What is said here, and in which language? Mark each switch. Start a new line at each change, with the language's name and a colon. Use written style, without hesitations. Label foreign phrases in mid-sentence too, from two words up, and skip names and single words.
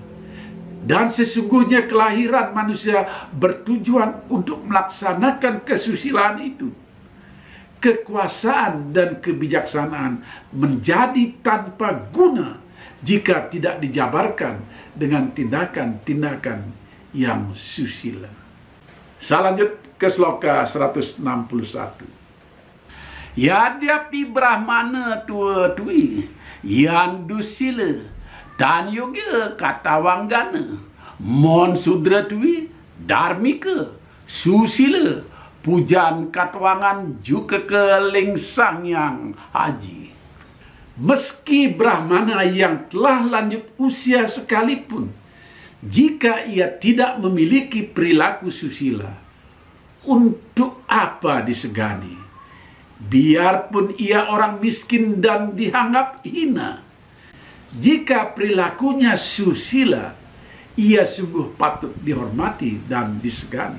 Indonesian: Dan sesungguhnya kelahiran manusia bertujuan untuk melaksanakan kesusilaan itu. Kekuasaan dan kebijaksanaan menjadi tanpa guna jika tidak dijabarkan dengan tindakan-tindakan yang susila. Saya lanjut ke sloka 161.
Kawi: Yadyapi brahmana tua tui yan dusila dan yoga kata wanggana mon sudra tui dharmika susila pujan katwangan juga keling sang yang haji.
Indonesian: Meski brahmana yang telah lanjut usia sekalipun, jika ia tidak memiliki perilaku susila, untuk apa disegani? Biarpun ia orang miskin dan dianggap hina, jika perilakunya susila, ia sungguh patut dihormati dan disegani.